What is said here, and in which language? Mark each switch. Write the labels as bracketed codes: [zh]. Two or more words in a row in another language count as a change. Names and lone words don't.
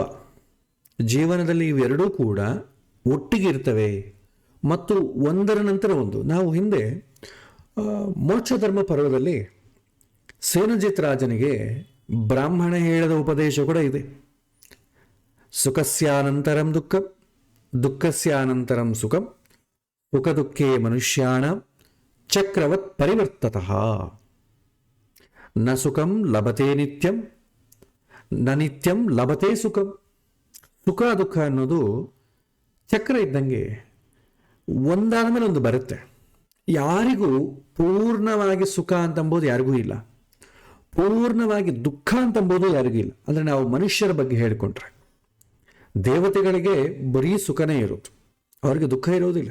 [kn] ಜೀವನದಲ್ಲಿ ಇವೆರಡೂ ಕೂಡ ಒಟ್ಟಿಗೆ ಇರ್ತವೆ ಮತ್ತು ಒಂದರ ನಂತರ ಒಂದು. ನಾವು ಹಿಂದೆ ಮೋಕ್ಷ ಧರ್ಮ ಪರ್ವದಲ್ಲಿ ಸೇನಜಿತ್ ರಾಜನಿಗೆ ಬ್ರಾಹ್ಮಣ ಹೇಳಿದ ಉಪದೇಶ ಕೂಡ ಇದೆ. [sa] ಸುಖಸ್ಯಾನಂತರಂ ದುಃಖಂ, ದುಃಖಸ್ಯಾನಂತರಂ ಸುಖಂ, ಸುಖ ದುಃಖೇ ಮನುಷ್ಯಾಣ ಚಕ್ರವತ್ ಪರಿವರ್ತತಃ. ನ ಸುಖಂ ಲಭತೆ ನಿತ್ಯಂ, ನ ನಿತ್ಯಂ ಲಭತೆ ಸುಖಂ. [kn] ಸುಖ ದುಃಖ ಅನ್ನೋದು ಚಕ್ರ ಇದ್ದಂಗೆ ಒಂದಾದ ಮೇಲೆ ಒಂದು ಬರುತ್ತೆ. ಯಾರಿಗೂ ಪೂರ್ಣವಾಗಿ ಸುಖ ಅಂತಂಬೋದು ಯಾರಿಗೂ ಇಲ್ಲ, ಪೂರ್ಣವಾಗಿ ದುಃಖ ಅಂತಂಬೋದು ಯಾರಿಗೂ ಇಲ್ಲ. ಅಂದರೆ ನಾವು ಮನುಷ್ಯರ ಬಗ್ಗೆ ಹೇಳಿಕೊಂಡ್ರೆ, ದೇವತೆಗಳಿಗೆ ಬರೀ ಸುಖನೇ ಇರೋದು, ಅವರಿಗೆ ದುಃಖ ಇರೋದಿಲ್ಲ.